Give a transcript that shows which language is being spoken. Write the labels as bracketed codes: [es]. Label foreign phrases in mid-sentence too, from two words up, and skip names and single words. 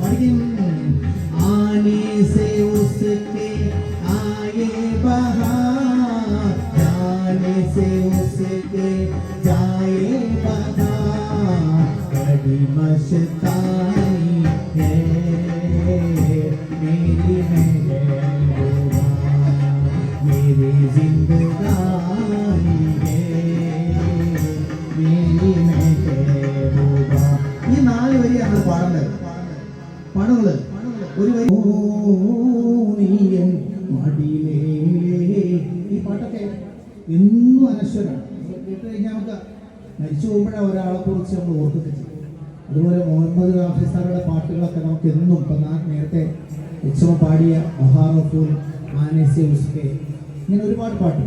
[hi] आने से उसके आए बहार, जाने से उसके जाए बहार, बड़ी मस्तानी है मेरी महबूबा, मेरी जिंदगानी है मेरी महबूबा। [ml] ഈ 4 വരിയാണ് പാടുന്നത്. ഒരു വരി ഈ പാട്ടൊക്കെ എന്നും അനശ്വരാണ്. കേട്ട് കഴിഞ്ഞാൽ നമുക്ക് മരിച്ചു പോകുമ്പോഴാണ് ഒരാളെ കുറിച്ച് നമ്മൾ ഓർക്കുന്നത്. അതുപോലെ മുഹമ്മദ് റാഫി സാറുടെ പാട്ടുകളൊക്കെ നമുക്ക് എന്നും ഇപ്പം നേരത്തെ ഉത്സവം പാടിയ മൊഹാറഫുൽ [hi] आने से उसके [ml] ഇങ്ങനെ ഒരുപാട് പാട്ടുണ്ട്.